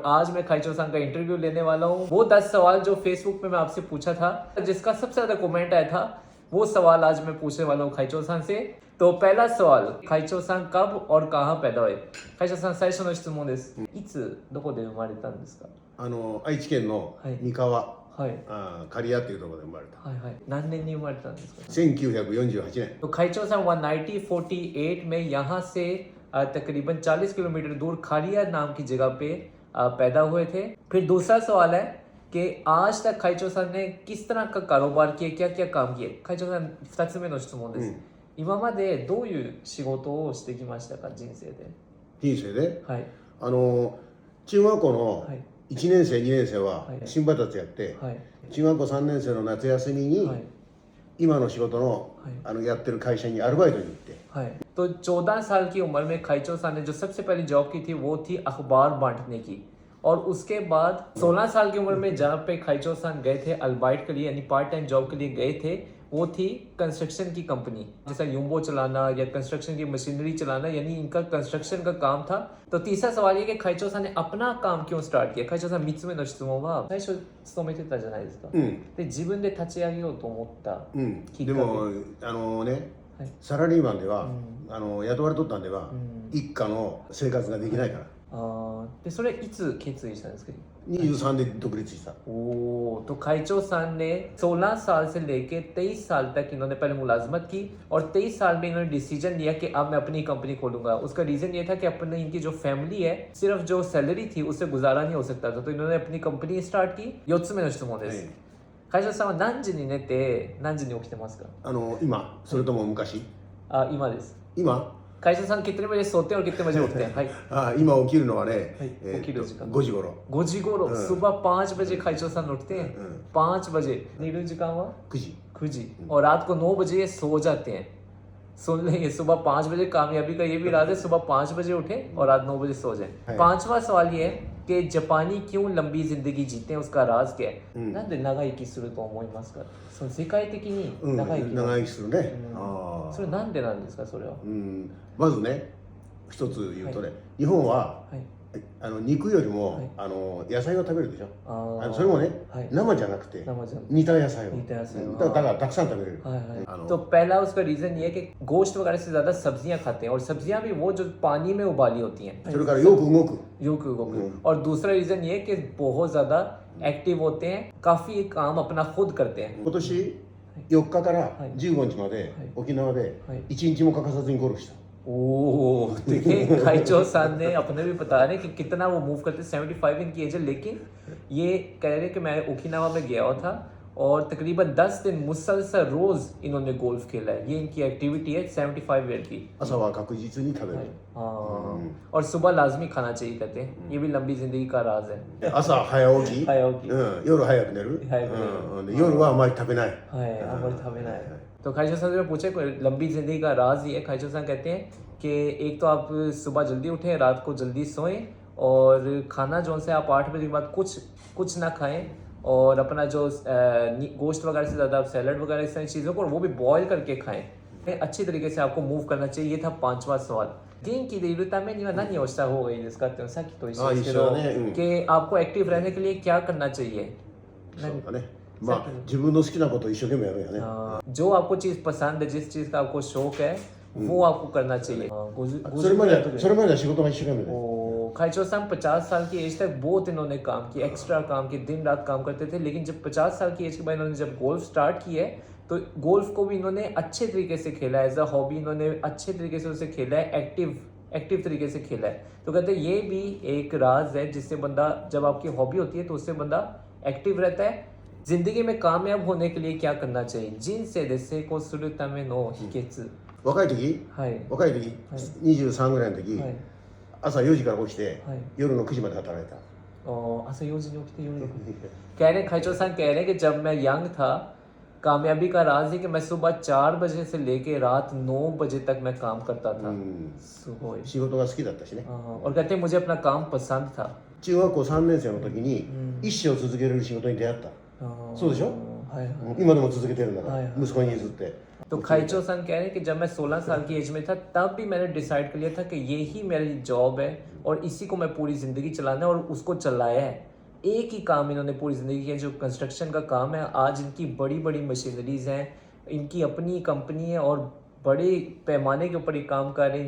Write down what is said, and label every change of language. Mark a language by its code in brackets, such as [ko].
[hi] आज मैं खाइचो सान का इंटरव्यू लेने वाला हूँ। वो 10 सवाल जो फेसबुक पे मैं आपसे पूछा था, जिसका सबसे ज्यादा कमेंट आया था, वो सवाल आज मैं पूछने वाला हूँ खाइचो सान से। तो पहला सवाल, खाइचो सान कब और कहाँ पैदा हुए? [ja] खाइचो सान, 最初の質問です。いつどこで生まれたんですか？愛知県の三河、はい、刈谷っていうところで生まれた。はいはい。何年に生まれたんですか？1948年。 [hi] तो खाइचो सान 1948 में यहाँ से तकरीबन 40 किलोमीटर दूर खारिया नाम की जगह पे पैदा हुए थे। फिर दूसरा सवाल है कि आज तक खाइचो सान ने किस तरह का कारोबार किया, क्या क्या काम किए? [ja] खाइचो सान 2つ目の質問です。今までどういう仕事をしてきましたか、人生で？人生で？はい。中学校の1年生、2年生ははい新バタツやって、はい中学校3年生の夏休みにはい今の仕事のやってる会社にアルバイトに行って、 [hi] はいतो 14 साल की उम्र में खाइचो सान ने जो सबसे पहली जॉब की थी वो थी अखबार बांटने की। और उसके बाद 16 साल की उम्र में जहाँ पे खाइचो सान गए थे अल्बाइट के लिए, यानी पार्ट टाइम जॉब के लिए गए थे, वो थी कंस्ट्रक्शन की कंपनी, जैसा यूम्बो चलाना या कंस्ट्रक्शन की मशीनरी चलाना, यानी इनका कंस्ट्रक्शन का काम था। तो तीसरा सवाल ये कि खाइचो सान ने अपना काम क्यों स्टार्ट किया? [ja] खाइचो सान 3つ目の質問は、最初勤めてたじゃないですか。で、自分で立ち上げようと思ったきっかけ。でもはいサラリーマンでは、雇われとったんでは、一家の生活ができないから、でそれいつ決意したんですか 23で独立した。 [hi] तो खाइचो सान ने 16 साल से लेके 23 साल तक इन्होंने पहले मुलाजमत की और 23 साल में इन्होंने डिसीजन लिया कि अब मैं अपनी कंपनी खोलूंगा। उसका रीजन ये था कि अपने इनकी जो फैमिली है, सिर्फ जो सैलरी थी उससे गुजारा नहीं हो सकता था, तो इन्होंने अपनी कंपनी स्टार्ट की। [ja] 4つ目の質問です。会社さんは何時に寝て何時に起きてますか？今それとも昔？今です。今 [hi] 会社さん कितने बजे सोते हैं और कितने बजे उठते हैं? [ja] はい。今起きるのはね、起きる時間 5時頃。 5時頃、 [hi] सुबह 5 बजे खाइचो सान उठते हैं। 5 बजे। [ja] 寝る時間は 9時。 9時। [hi] और रात को 9 बजे ये सो जाते हैं। सुन लेंगे, सुबह 5 बजे कामयाबी का ये भी राज है, सुबह 5 बजे उठे और रात 9 बजे सो जाए। पांचवा सवाल ये है कि जापानी क्यों लंबी जिंदगी जीते हैं, उसका राज क्या है? [ja] なんで長生きすると思いますか？その世界的に長生き長生きするね。それなんでなんですか、それは？まずね、一つ言うとね、日本は肉よりも野菜を食べるでしょ。それもね、生じゃなくて煮た野菜を。だからたくさん食べれる。 [hi] तो पहला उसका रीजन ये है कि गोश्त वगैरह से ज्यादा सब्जियां खाते हैं, और सब्जियां भी वो जो पानी में उबाली होती हैं। [ja] それからよく動く。よく動く。 [hi] और दूसरा रीजन ये है कि बहुत ज्यादा एक्टिव होते हैं, काफी काम अपना खुद करते हैं। [ja] 今年4日から15日まで沖縄で1日も欠かさずにゴルフした。 [hi] ओह, देखिए खाइचो सान ने अपने भी बता रहे कि कितना वो मूव करते, 75 इनकी एज है, लेकिन ये कह रहे कि मैं ओकिनावा में गया हुआ था और तकरीबन 10 दिन मुसलसल रोज इन्होंने गोल्फ खेला है। ये इनकी एक्टिविटी है 75 ईयर की। [ja] 朝は確実に食べる。 [hi] और सुबह लाजमी खाना चाहिए कहते हैं, ये भी लंबी जिंदगी का राज है। [ja] 朝早起き、早起き、夜早く寝る、夜はあまり食べない。あまり食べない。 [hi] तो खाइचो सान से पूछे लंबी जिंदगी का राज ये है। खाइचो सान कहते हैं कि एक तो आप सुबह जल्दी उठें, रात को जल्दी सोएं, और खाना जो से आप 8 बजे के बाद कुछ ना खाएं, और अपना जो गोश्त वगैरह से ज़्यादा आप सैलड वगैरह इस तरह चीज़ों को वो भी बॉयल करके खाएं। अच्छी तरीके से आपको मूव करना चाहिए। ये था 5वां सवाल। [ja] 元気でいるためには何をした方がいいですかって、さっきと一緒ですけど、 [hi] कि आपको एक्टिव रहने के लिए क्या करना चाहिए? [ja] そうだね。まあ自分の好きなことを一生懸命やるよね。 [hi] जो आपको चीज़ पसंद है, जिस चीज़ का आपको शौक है, वो आपको करना चाहिए। [ja] それまでは仕事が一生懸命で。 [hi] खाइचो सान 50 साल की एज तक बहुत इन्होंने काम किया, एक्स्ट्रा काम किया, दिन रात काम करते थे। लेकिन जब 50 साल की एज के बाद इन्होंने जब गोल्फ स्टार्ट किया है, तो गोल्फ को भी इन्होंने अच्छे तरीके से खेला है, एज अ हॉबी इन्होंने अच्छे तरीके से उसे खेला है, एक्टिव तरीके से खेला है। तो कहते हैं ये भी एक राज है, जिससे बंदा, जब आपकी हॉबी होती है तो उससे बंदा एक्टिव रहता है। जिंदगी में कामयाब होने के लिए क्या करना चाहिए? [ja] 人生で成功するための秘訣。若い時23ぐらいの時、朝4時から起きて夜の9時まで働いた。朝4時に起きて夜の9時 [hi] कह रहे हैं, खाइचो सान कह रहे हैं कि जब मैं यंग था, कामयाबी का राज है कि मैं सुबह 4 बजे से लेके रात 9 बजे तक मैं काम करता था। [ja] 仕事が好きだったしね。 [hi] और कहते हैं मुझे अपना काम पसंद था। [ja] 中学校3年生の時に一生続けれる仕事に出会った。そうでしょ？はいはい、今でも続けてるんだから、はいはい、息子に譲って。 [hi] तो खाइचो सन कह रहे हैं कि जब मैं 16 साल की एज में था तब भी मैंने डिसाइड कर लिया था कि ये ही मेरी जॉब है और इसी को मैं पूरी ज़िंदगी चलाना है और उसको चलाया है। एक ही काम इन्होंने पूरी ज़िंदगी किया जो कंस्ट्रक्शन का काम है। आज इनकी बड़ी बड़ी मशीनरीज हैं, इनकी अपनी कंपनी है और बड़े पैमाने के ऊपर ये काम कर रहे हैं।